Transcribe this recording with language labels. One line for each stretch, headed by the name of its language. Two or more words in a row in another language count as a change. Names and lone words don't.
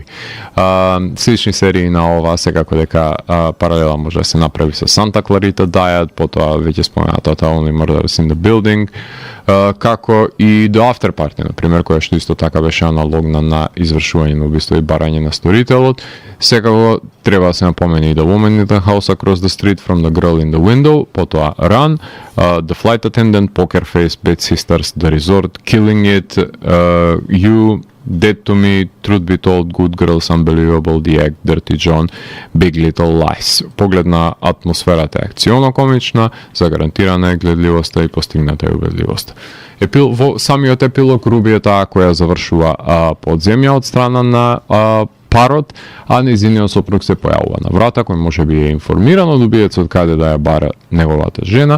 Macedonian: Слични серии на ова, секако дека паралела може да се направи со Санта Кларита Diet, потоа веќе споменатата Only Murders in the Building, како и The After Party, например, која што исто така беше аналогна на извршување на убиство и барање на сторителот. Секако треба да се напомени и The Woman in the House Across the Street from the Girl in the Window, потоа Run, The Flight Attendant, Poker Face, Bad Sisters, The Resort, Killing It, You, Dead to Me, Truth Be Told, Good Girls, Unbelievable, The Act, Dirty John, Big Little Lies. Погледна атмосферата е акционо комична, загарантирана е гледливоста и постигната е убедливост. Во самиот епилог Руби е таа која завршува под земја од страна на парот, а нејзиниот сопруг се појавува на врата, кој може би е информиран од убиецот каде да ја бара неговата жена.